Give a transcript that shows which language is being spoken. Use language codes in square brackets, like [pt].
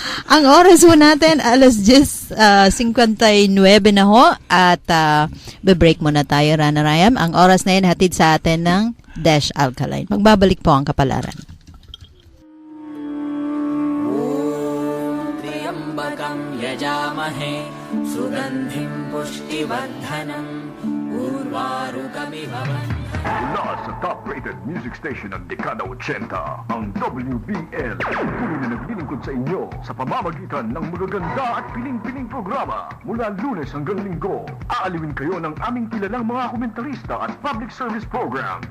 [tl] Ang oras ho natin, 10:59 na ho. At be-break muna tayo, Rana Rayam. Ang oras na yun, hatid sa atin ng Dash Alkaline. Magbabalik po ang kapalaran. [sa] त्र्यम्बकं यजामहे सुगन्धिं पुष्टिवर्धनम् उर्वारुकम् [tl] Mula sa top-rated music station ng dekada 80, ang WBL tuloy na naglilingkod sa inyo sa pamamagitan ng magaganda at piling-piling programa. Mula Lunes hanggang Linggo, aaliwin kayo ng aming kilalang mga komentarista at public service program.